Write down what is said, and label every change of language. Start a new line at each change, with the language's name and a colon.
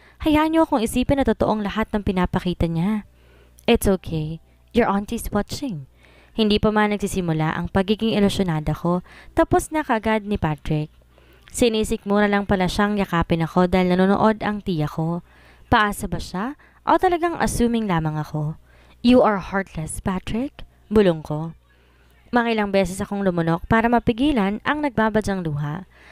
Filipino: Hayaan niyo akong isipin na totoong lahat ng pinapakita niya.
English: It's okay. Your auntie's watching.
Filipino: Hindi pa man nagsisimula ang pagiging ilusyonada ko, tapos na kaagad ni Patrick. Sinisik muna lang pala siyang yakapin ako dahil nanonood ang tiya ko. Paasa ba siya? O talagang assuming lamang ako?
English: You are heartless, Patrick.
Filipino: Bulong ko. Mangilang beses akong lumunok para mapigilan ang nagbabadyang luha.